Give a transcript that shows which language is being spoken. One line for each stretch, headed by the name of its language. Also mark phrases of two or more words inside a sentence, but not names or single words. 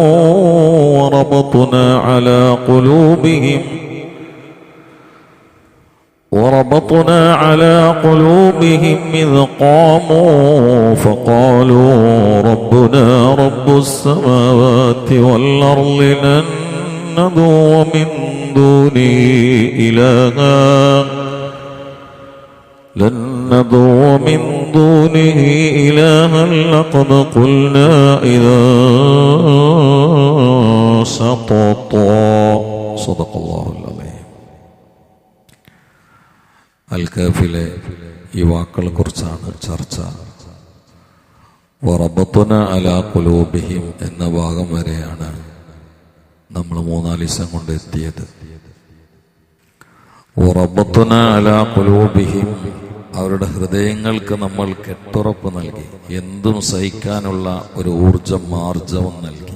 Arabic: وربطنا على قلوبهم إذ قاموا فقالوا ربنا رب السماوات والأرض لن ندعو من دونه إلها لقد قلنا إذا شططا. صدق الله العظيم.
Malayalam: അൽ-കാഫിലെ ഈ വാക്കുകളെ കുറിച്ചാണ് ചർച്ച.
Arabic: وربطنا على قلوبهم
Malayalam: എന്ന ഭാഗം വരെയാണ് നമ്മൾ 3-4 ദിവസം കൊണ്ട് എത്തിയത്.
Arabic: وربطنا على قلوبهم,
Malayalam: അവരുടെ ഹൃദയങ്ങൾക്ക് നമ്മൾ കെട്ടുറപ്പ് നൽകി, എന്തും സഹിക്കാനുള്ള ഒരു ഊർജം മാർജവും നൽകി.